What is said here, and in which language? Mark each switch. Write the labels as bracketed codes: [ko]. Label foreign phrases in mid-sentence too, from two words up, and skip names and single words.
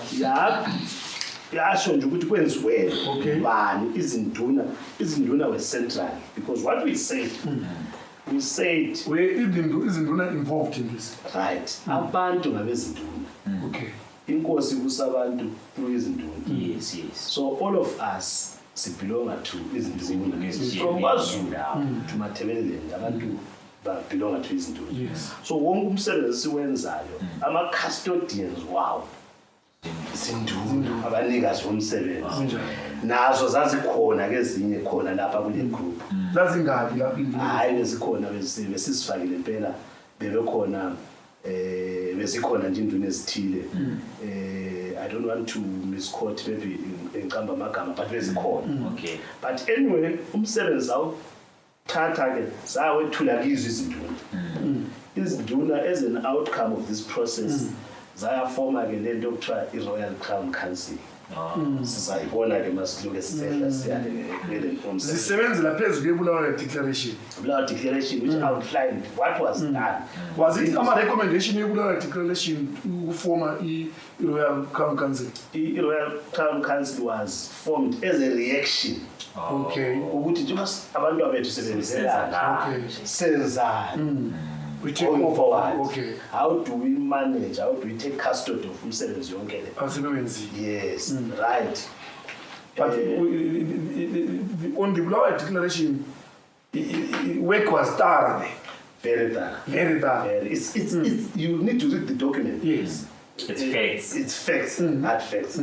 [nd] Yasho nje ukuthi kwenziwe bani izinduna we central, [en] because what we said where izinduna involved in this, right, [nd] abantu ngabezinduna. [en] Okay. [nd] Inkosi kusabantu through izinduna. [en] Yes. So all of us belong to izinduna. From KwaZulu to Matabeleland abantu belong to izinduna. Yes. [nd] So wonke umsebenzi siwenzayo ama custodians wow izinduna abanikazi bomsebenzi nazo zazikhona ke ezinye khona lapha kule group. Zazingaphi lapha? Hayi bezikhona besizifakile impela bebekhona bezikhona nje induna ezithile. [en] I don't want to misquote maybe [nd] ngicamba amagama [en] but bezikhona. Okay. [nd] But anyway umsebenzi awuthatha ke zawethula kizo izinduna. [en] Izinduna as an outcome of this process [nd] zayafoma ke lento okuthiwa [en] i-Royal Crown Council. [nd] Sizayibona ke masiluke sisehla siyale ngele umsebenzi. Zisebenza laphezu kweBulawayo Declaration. [en] Bulawayo Declaration which outlined what was done. Was it recommendation yeBulawayo Declaration to form i-Royal Crown Council? I-Royal Crown Council was formed as a reaction. Okay. [nd] Ukuthi nje abantu abethu sebenzelana. [en] Okay. [nd] Senzani. [en] We take Going over. forward. Okay. How do we manage? How do we take custody of [nd] umsebenzi yonke le? [en] Yes, right. But on the Bulawayo Declaration, work was thorough. Very thorough. It's you need to read the document. Yes. It's facts. It's facts, hard facts.